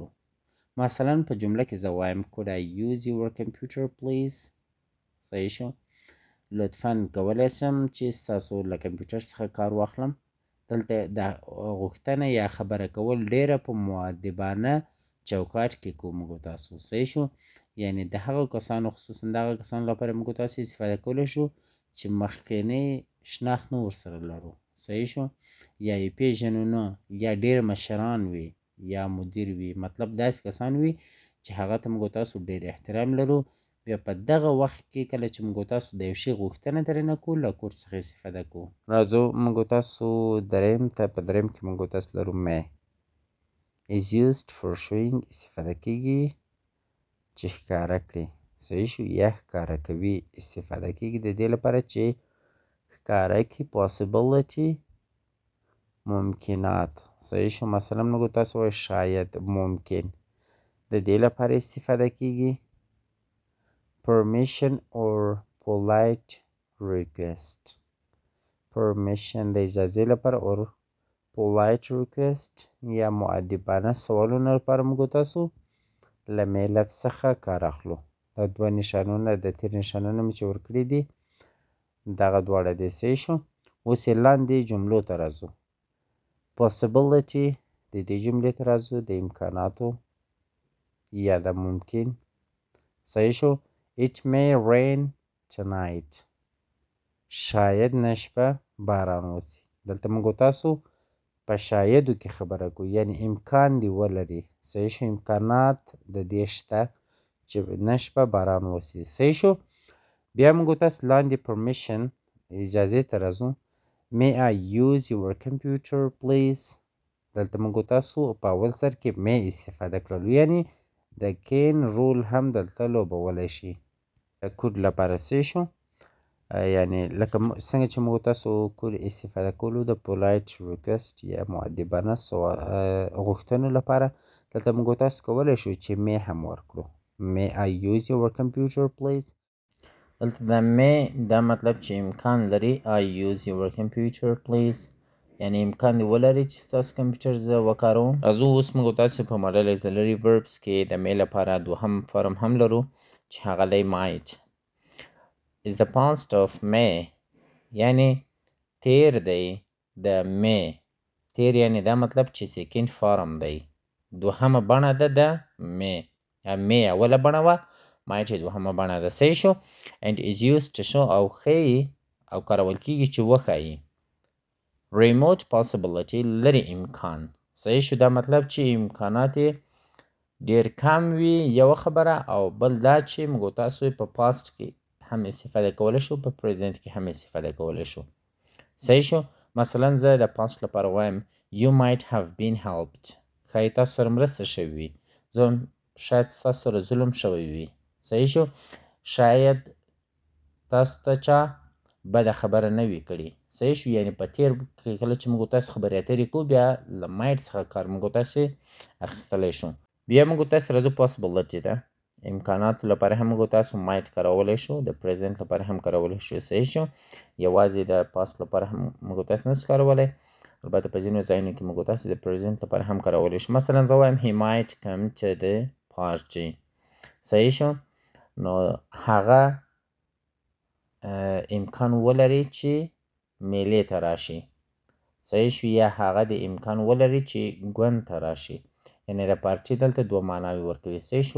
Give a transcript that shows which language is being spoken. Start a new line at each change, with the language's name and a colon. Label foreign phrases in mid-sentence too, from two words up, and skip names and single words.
Pashto: مثلا په جمله کې زه وایم
English: could I use your computer please.
Pashto: صحیح شو؟ لطفاً کولی شم چې ستاسو له کمپیوټر څخه کار واخلم. دلته د غوښتنه یا خبره کول ډیره په مؤدبانه چوکاټ کې کوو موږ تاسو. صحیح شو؟ یعنی د هغو کسانو خصوصا د هغو کسانو لپاره موږ تاسو استفاده کولی شو چې مخکینی شناخت نه ورسره لرو. صحیح شو؟ یا یې پیژنو نه یا ډیر مشران وي یا مدیر وي مطلب داسې کسان وي چې هغه ته موږ تاسو ډیر احترام لرو. بیا په دغه وخت کې کله چې موږ تاسو د یو شي غوښتنه ترېنه کوو له کوډ څخه استفاده کوو. راځو موږ تاسو دریم ته. په دریم کې موږ تاسو لرو
English: may is used for showing
Pashto: استفاده کیږي چې ښکاره کړي. صحیح شو؟ یا ښکاره کوي. استفاده کیږي د دې لپاره چې ښکاره کړي possibility ممکنات. صحیح شو؟ مثلا موږ تاسو وایو شاید ممکن د دې لپاره استفاده کیږي.
English: permission or polite request.
Pashto: permission د اجازې لپاره
English: or polite request
Pashto: یا مؤدبانه سوالونو لپاره موږ تاسو له may لفظ څخه کار اخلو. دا دوه نښانونه د تیر نښانونه مې چې ورکړي دي دغه دواړه دي. صحیح شو؟ اوس یې لاندې جملو ته راځو. possibility د دې جملې ته راځو د امکاناتو یا د ممکن. صحیح شو؟
English: It may rain tonight.
Pashto: شاید نن شپه باران وشي. دلته موږ تاسو په شایدو کې خبره کوو یعنی امکان دی ولري. صحیح شو؟ امکانات د دې شته چې نن شپه باران وشي. صحیح شو؟ بیا موږ تاسو لاندې permission اجازې ته راځو.
English: May I use your computer please.
Pashto: دلته موږ تاسو په اول سر کې may استفاده کړلو یعنی د کین رول هم دلته لوبولی شي کوډ لپاره. صحیح شو؟ یعنی لکه څنګه چې موږ تاسو کوډ استفاده کولو د
English: polite request
Pashto: یا مؤدبانه غوښتنو لپاره دلته موږ تاسو کولی شو چې may هم ورکړو.
English: May I use your computer please.
Pashto: دلته د may دا مطلب چې امکان لري.
English: I use your computer please
Pashto: یعنی امکان دی ولري چې ستاسو کمپیوټر زه وکاروم. راځو اوس موږ تاسو په
English: model auxiliary verbs
Pashto: کې د may لپاره دوهم فارم هم لرو چې هغه دی might.
English: is the past of may
Pashto: یعنی تیر دی د
English: may.
Pashto: تیر یعنی دا مطلب چې
English: second form
Pashto: دی دوهمه بڼه ده د may. may اوله بڼه وه might دوهمه بڼه ده. صحیح شو.
English: and is used to show
Pashto: او ښیي او کارول کیږي چې وښایي.
English: remote possibility
Pashto: لرې امکان. صحیح شو. دا مطلب چې امکانات یې ډېر کم وي یوه خبره، او بل دا چې موږ تاسو په پاست کې هم استفاده کولی شو، په پریزنټ کې هم استفاده کولی شو. صحیح شو. مثلا زه د پاست لپاره وایم
English: you might have been helped.
Pashto: ښایي تاسو سره مرسته شوې وي. زه وایم شاید ستاسو سره ظلم شوی وي. صحیح شو. شاید تاسو ته چا بده خبره نه وي کړې. صحیح شو. یعنې په تېر کې کله چې موږ تاسو خبرې اترې کوو، بیا له مایټ څخه کار موږ تاسې اخیستلی شو. بیا موږ تاسو راځو پاسبلیټي ده. امکاناتو لپاره هم موږ تاسو مایټ کارولی شو، د پریزنټ لپاره هم کارولی شو. صحیح شو. یوازې د پاست لپاره هم موږ تاسو نشو کارولی. البته په ځینو ځایونو کې موږ تاسو د پریزنټ لپاره هم کارولی شو. مثلا زه وایم
English: he might come to the party.
Pashto: صحیح شو. نو هغه امکان ولري چې میلې ته راشي. صحیح شو. یا هغه د امکان ولري چې ګوند ته راشي. یعنې د پارټي دلته دوه معناوې ورکوي. صحیح شو.